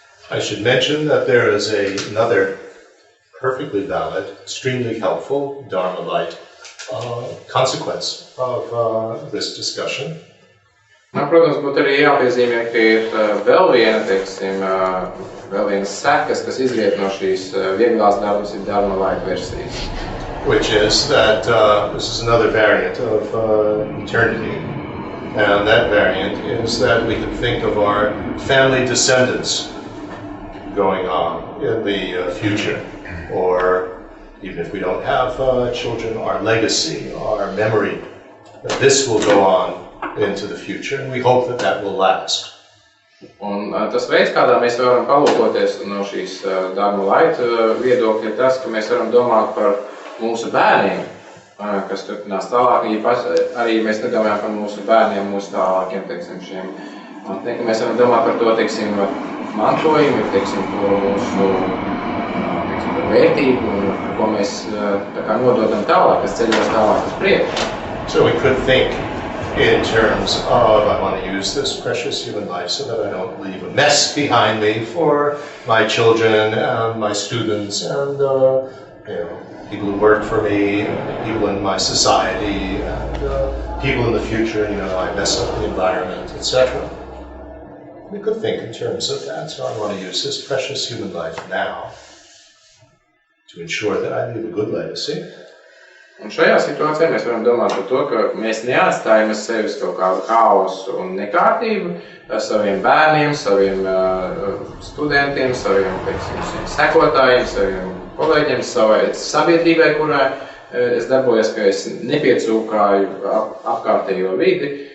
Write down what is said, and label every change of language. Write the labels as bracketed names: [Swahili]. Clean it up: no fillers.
[English] I should mention that there is another perfectly valid, extremely helpful Dharma light consequence of this discussion. [Latvian] Protams, būtu arī jāpiezīmē, ka ir vēl vienas sekas, kas izriet no šīs vieglās dharmas ir Dharma light versijas. [English] Which is that this is another variant of eternity. And that variant is that we can think of our family descendants going on in the future, or even if we don't have children, our legacy, our memory, that this will go on into the future, and we hope that that will last. [Latvian] Un tas veids, kādā mēs varam palūkoties no šīs Dharma light viedokļa, ir tas, ka mēs varam domāt par mūsu bērniem, kas turpinās tālāk, arī mēs nedomājam par mūsu bērniem, mūsu tālākiem, teiksim, šiem. Mēs varam domāt par to, teiksim, mantojumu, teiksim, to mūsu vērtību, ko mēs tā kā nododam tālāk, kas ceļos tālāk uz priekšu. [English] So we could think in terms of, I want to use this precious human life so that I don't leave a mess behind me for my children and my students and people who work for me, people in my society, and people in the future, I mess up the environment, etc. We could think in terms of that, so I want to use this precious human life now to ensure that I leave a good legacy. [Latvian] Un šajā situācijā mēs varam domāt par to, ka mēs neatstājam sevis kaut kādu haosu un nekārtību saviem bērniem, saviem studentiem, saviem, teiksim, sekotājiem, saviem kolēģiem, savai sabiedrībai, kurā es darbojos, ka es nepiecūkāju apkārtējo vidi.